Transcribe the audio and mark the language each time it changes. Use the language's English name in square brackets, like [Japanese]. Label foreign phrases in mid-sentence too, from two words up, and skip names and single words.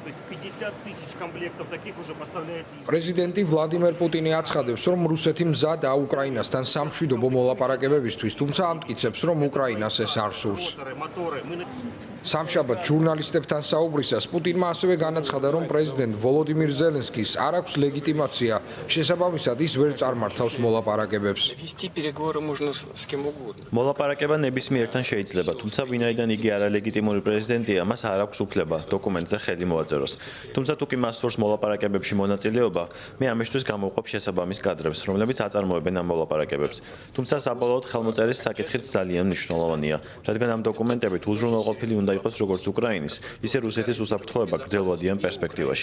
[Russian] То есть 50 тысяч комплектов таких уже поставляется. [Georgian] პრეზიდენტი ვლადიმერ პუტინი აცხადებს, რომ რუსეთი მზადაა უკრაინასთან სამშვიდობო მოლაპარაკებებისთვის, თუმცა ამტკიცებს, რომ უკრაინას ეს არ სურს. [Russian] Моторы. [Georgian] სამშაბათ ჟურნალისტებთან საუბრისას პუტინმა ასევე განაცხადა, რომ პრეზიდენტ ვოლოდიმირ ზელენსკის არ აქვს ლეგიტიმაცია, შესაბამისად ის ვერ წარმართავს მოლაპარაკებებს. [Russian] Вести переговоры можно с кем угодно. [Georgian] მოლაპარაკება ნებისმიერთან შეიძლება, თუმცა ვინაიდან იგი არალეგიტიმური პრეზიდენტია, მას არ აქვს უფლება დოკუმენტზე ხელი მოაწეროს. თუმცა თუ კი მას სურს მოლაპარაკებებში მონაწილეობა, მე ამისთვის გამოვყვებ შესაბამის კადრებს, რომლებიც აწარმოებენ ამ მოლაპარაკებებს. თუმცა საბოლოოდ ხელმოწერის საკითხიც ძალიან მნიშვნელოვანია, რადგან ამ დოკუმენტებით უზრუნველყოფილი უნდა იყოს როგორც უკრაინის, ისე რუსეთის უსაფრთხოება გრძელვადიან პერსპექტივაში.